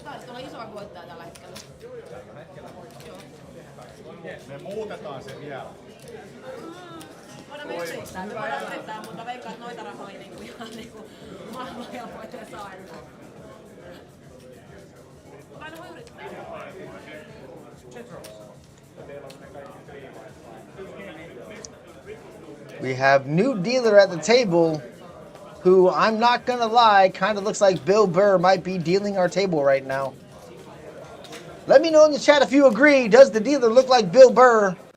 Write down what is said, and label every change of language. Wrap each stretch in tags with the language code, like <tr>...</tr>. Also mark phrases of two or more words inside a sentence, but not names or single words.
<fi>Me muutetaan se vielä. Voidaan me yrittää, mutta veikkaan, että noita rahoja ihan maailman helpoiten saa. Aina voi yrittää.</fi> <en>We have new dealer at the table, who I'm not gonna lie, kind of looks like Bill Burr might be dealing our table right now. Let me know in the chat if you agree. Does the dealer look like Bill Burr?</en>